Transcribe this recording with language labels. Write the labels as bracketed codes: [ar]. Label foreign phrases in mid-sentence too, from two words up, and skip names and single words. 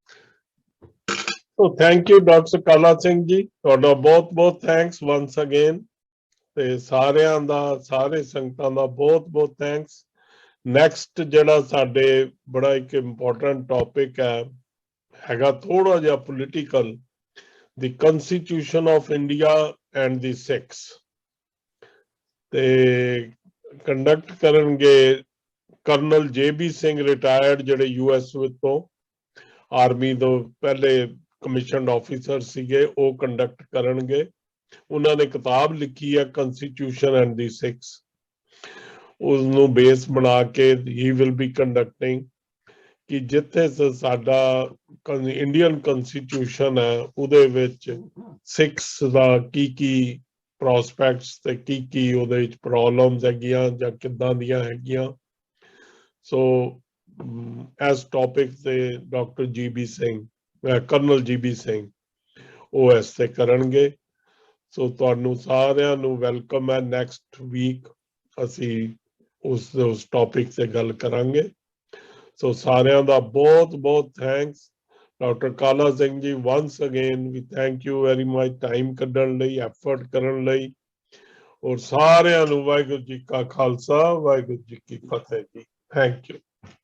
[en] thank you ਡਾਕਟਰ ਕਾਲਾ ਸਿੰਘ ਜੀ, [pa] ਤੁਹਾਡਾ ਬਹੁਤ [en] thanks once again. [pa] ਤੇ ਸਾਰਿਆਂ ਦਾ, ਸਾਰੇ ਸੰਗਤਾਂ ਦਾ ਬਹੁਤ ਥੈਂਕਸ। ਨੈਕਸਟ ਜਿਹੜਾ ਸਾਡੇ ਬੜਾ ਇੱਕ [en] important topic [pa] ਹੈਗਾ ਥੋੜਾ ਜਿਹਾ ਪੋਲੀਟੀਕਲ, [en] the Constitution of India and the Sikhs, [pa] ਤੇ ਕੰਡਕਟ ਕਰਨਗੇ ਕਰਨਲ JB ਸਿੰਘ ਰਿਟਾਇਰਡ, ਜਿਹੜੇ US ਤੋਂ ਆਰਮੀ ਤੋਂ ਪਹਿਲੇ [en] commissioned officer [pa] ਸੀਗੇ, ਉਹ ਕੰਡਕਟ ਕਰਨਗੇ। ਉਹਨਾਂ ਨੇ ਕਿਤਾਬ ਲਿਖੀ ਹੈ Constitution and the Sikhs, ਉਸਨੂੰ ਬੇਸ ਬਣਾ ਕੇ ਹੀ [en] will be conducting [pa] ਕਿ ਜਿੱਥੇ ਸਾਡਾ [en] Indian constitution [pa] ਹੈ ਉਹਦੇ ਵਿੱਚ ਸਿੱਖਸ ਦਾ ਕੀ ਪ੍ਰੋਸਪੈਕਟਸ ਤੇ ਕੀ ਉਹਦੇ ਵਿੱਚ ਪ੍ਰੋਬਲਮਸ ਹੈਗੀਆਂ ਜਾਂ ਕਿੱਦਾਂ ਦੀਆਂ ਹੈਗੀਆਂ। ਸੋ ਇਸ ਟੌਪਿਕ ਤੇ ਡਾਕਟਰ GB ਸਿੰਘ, ਕਰਨਲ GB ਸਿੰਘ, ਉਹ ਇਸ ਤੇ ਕਰਨਗੇ। ਸੋ ਤੁਹਾਨੂੰ ਸਾਰਿਆਂ ਨੂੰ ਵੈਲਕਮ ਹੈ। [en] next week [pa] ਅਸੀਂ ਉਸ ਟੌਪਿਕ ਤੇ ਗੱਲ ਕਰਾਂਗੇ। ਸੋ ਸਾਰਿਆਂ ਦਾ ਬਹੁਤ ਥੈਂਕਸ। ਡਾਕਟਰ ਕਾਲਾ ਸਿੰਘ ਜੀ, [en] once again we thank you very much [pa] ਟਾਈਮ ਕੱਢਣ ਲਈ, ਐਫਰਟ ਕਰਨ ਲਈ, ਔਰ ਸਾਰਿਆਂ ਨੂੰ ਵਾਹਿਗੁਰੂ ਜੀ ਕਾ ਖਾਲਸਾ, ਵਾਹਿਗੁਰੂ ਜੀ ਕੀ ਫਤਿਹ ਜੀ। [en] thank you.